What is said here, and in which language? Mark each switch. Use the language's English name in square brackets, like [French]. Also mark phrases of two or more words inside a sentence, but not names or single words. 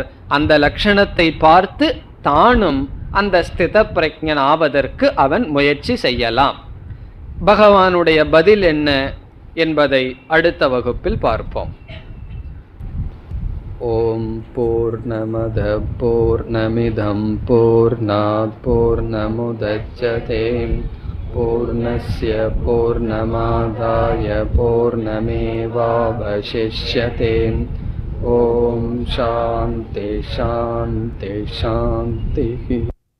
[Tamil] அந்த லட்சணத்தை பார்த்து தானும் அந்த ஸ்தித பிரக்ஞன் ஆவதற்கு அவன் முயற்சி செய்யலாம். பகவானுடைய பதில் என்ன என்பதை அடுத்த வகுப்பில் பார்ப்போம். [Sanskrit] ओम् पूर्णमदः पूर्णमिदम् पूर्णात् पूर्णमुदच्यते पूर्णस्य पूर्णमादाय पूर्णमेवावशिष्यते. ओम् शान्तिः शान्तिः शान्तिः.